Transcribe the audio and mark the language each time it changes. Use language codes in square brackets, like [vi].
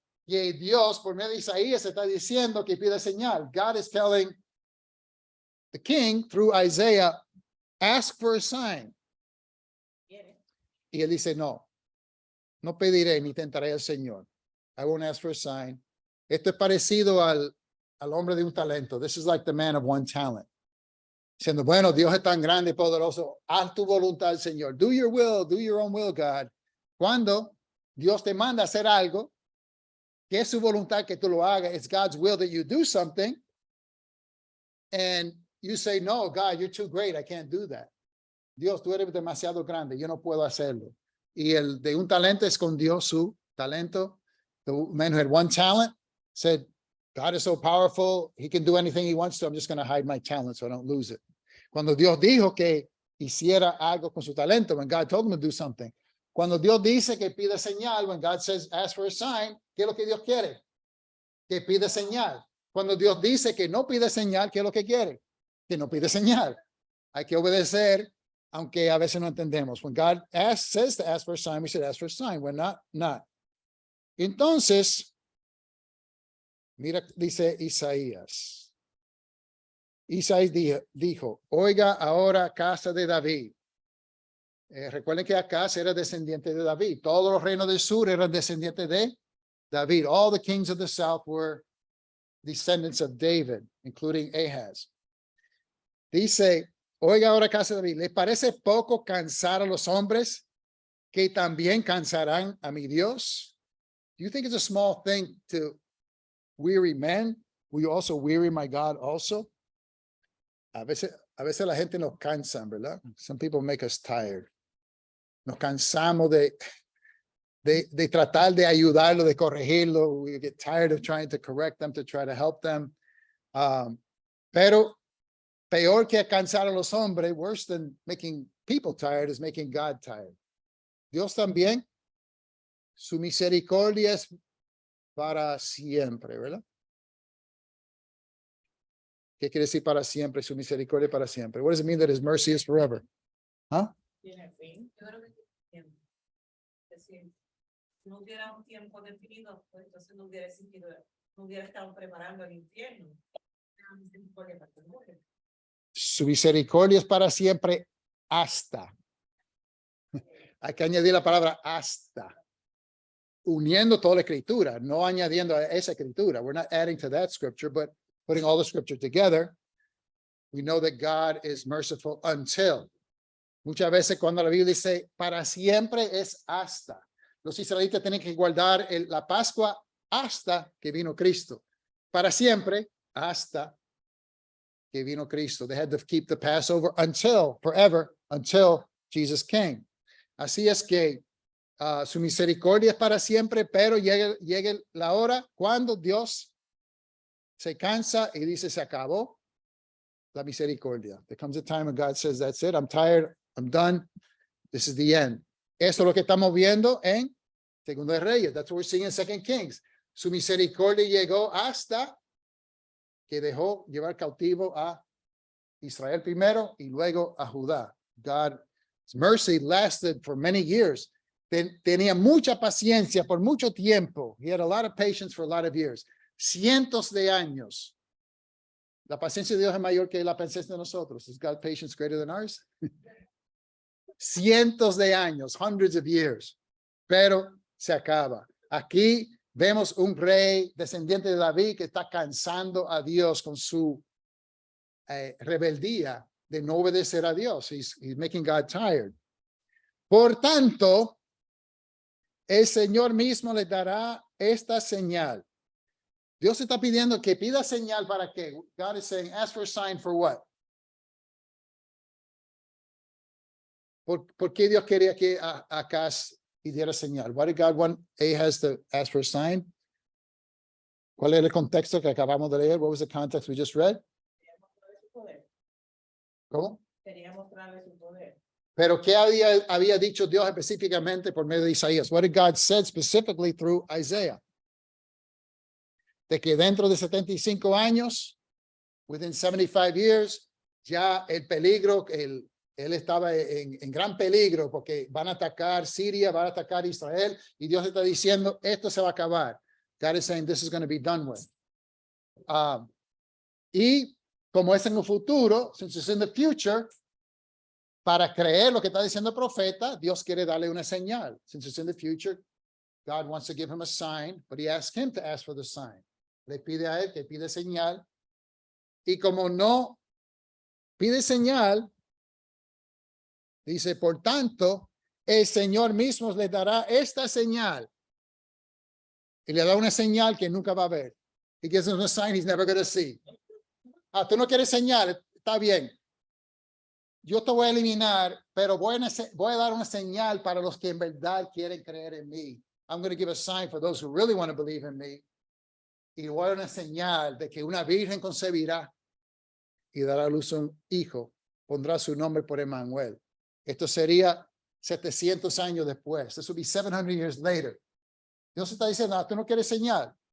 [es] Y Dios, por medio de Isaías, está diciendo que pide señal. [en] God is telling the king through Isaiah, ask for a sign. [es] Y él dice, no pediré ni tentaré al Señor. [en] I won't ask for a sign. [es] Esto es parecido al hombre de un talento. [en] This is like the man of one talent. [es] Diciendo, bueno, Dios es tan grande y poderoso. Haz tu voluntad, Señor. [en] Do your will, do your own will, God. [es] Cuando Dios te manda a hacer algo, que es su voluntad que tú lo hagas, [en] it's God's will that you do something. And you say, no, God, you're too great. I can't do that. [es] Dios, tú eres demasiado grande. Yo no puedo hacerlo. Y el de un talento escondió su talento. [en] The man who had one talent said, God is so powerful. He can do anything he wants to. I'm just going to hide my talent so I don't lose it. [es] Cuando Dios dijo que hiciera algo con su talento, [en] when God told him to do something. [es] Cuando Dios dice que pide señal, [en] when God says, ask for a sign, [es] ¿qué es lo que Dios quiere? Que pide señal. Cuando Dios dice que no pide señal, ¿qué es lo que quiere? Que no pide señal. Hay que obedecer, aunque a veces no entendemos. [en] When God says to ask for a sign, we should ask for a sign. When not. [es] Entonces, mira, dice Isaías. Isaías dijo, oiga ahora casa de David. Recuerden que Acaz era descendiente de David. Todos los reinos del sur eran descendientes de David. [en] All the kings of the south were descendants of David, including Ahaz. [es] Dice, oiga ahora casa de David, ¿les parece poco cansar a los hombres que también cansarán a mi Dios? [en] Do you think it's a small thing to weary men? Will you also weary my God also? [es] A veces la gente nos cansa, ¿verdad? [en] Some people make us tired. [es] Nos cansamos de tratar de ayudarlo, de corregirlo. [en] We get tired of trying to correct them, to try to help them. [es] Pero peor que cansar a los hombres, [en] worse than making people tired, is making God tired. [es] Dios también, su misericordia es para siempre, ¿verdad? ¿Qué quiere decir para siempre? Su misericordia para siempre. [en] What does it mean that his mercy is forever? Huh? [es] Tiene fin. Yo creo que tiene tiempo. Es decir, si no hubiera un tiempo definido, pues entonces no hubiera existido, no hubiera estado preparando el infierno. Su misericordia es para siempre hasta. Hay que añadir la palabra hasta, uniendo toda la escritura, no añadiendo a esa escritura. [en] We're not adding to that scripture, but putting all the scripture together. We know that God is merciful until. [es] Muchas veces cuando la Biblia dice para siempre es hasta. Los israelitas tienen que guardar la Pascua hasta que vino Cristo. Para siempre hasta que vino Cristo. [en] They had to keep the Passover until, forever, until Jesus came. [es] Así es que su misericordia es para siempre, pero llegue la hora cuando Dios se cansa y dice se acabó la misericordia. [en] There comes a time when God says, that's it, I'm tired, I'm done, this is the end. [es] Eso es lo que estamos viendo en Segundo de Reyes. [en] That's what we're seeing in Second Kings. [es] Su misericordia llegó hasta que dejó llevar cautivo a Israel primero y luego a Judá. [en] God's mercy lasted for many years. [es] Tenía mucha paciencia por mucho tiempo. [en] He had a lot of patience for a lot of years. [es] Cientos de años. La paciencia de Dios es mayor que la paciencia de nosotros. [en] Is God's patience greater than ours? [es] Cientos de años, [en] hundreds of years. [es] Pero se acaba. Aquí vemos un rey descendiente de David que está cansando a Dios con su rebeldía de no obedecer a Dios. [en] He's making God tired. [es] Por tanto, el Señor mismo le dará esta señal. Dios está pidiendo que pida señal para que. [en] God is saying, ask for a sign for what? [es] ¿Por qué Dios quería que Acaz pidiera señal? [en] Why did God want Ahaz to ask for a sign? [es] ¿Cuál era el contexto que acabamos de leer? [en] What was the context we just read? [es] ¿Cómo? Quería mostrarle su poder. Pero ¿qué había dicho Dios específicamente por medio de Isaías? [en] What did God said specifically through Isaiah? [es] De que dentro de 75 años, [en] within 75 years, [es] ya el peligro, él estaba en gran peligro porque van a atacar Siria, van a atacar Israel, y Dios está diciendo, esto se va a acabar. [en] God is saying, this is going to be done with. [es] Y como es en el futuro, [en] since it's in the future, [es] para creer lo que está diciendo el profeta, Dios quiere darle una señal. [en] Since it's in the future, God wants to give him a sign, but he asked him to ask for the sign. [es] Le pide a él que pide señal. Y como no pide señal, dice, por tanto, el Señor mismo le dará esta señal. Y le da una señal que nunca va a ver. [en] He gives him a sign he's never going to see. [es] Tú no quieres señal, está bien. Yo te voy a eliminar, pero voy a dar una señal para los que en verdad quieren creer en mí. [en] I'm going to give a sign for those who really want to believe in me. [es] Y voy a dar una señal de que una virgen concebirá y dará a luz a un hijo. Pondrá su nombre por Emmanuel. Esto sería 700 años después. [en] This will be 700 years later. [es] Dios está diciendo, tú no quieres señal.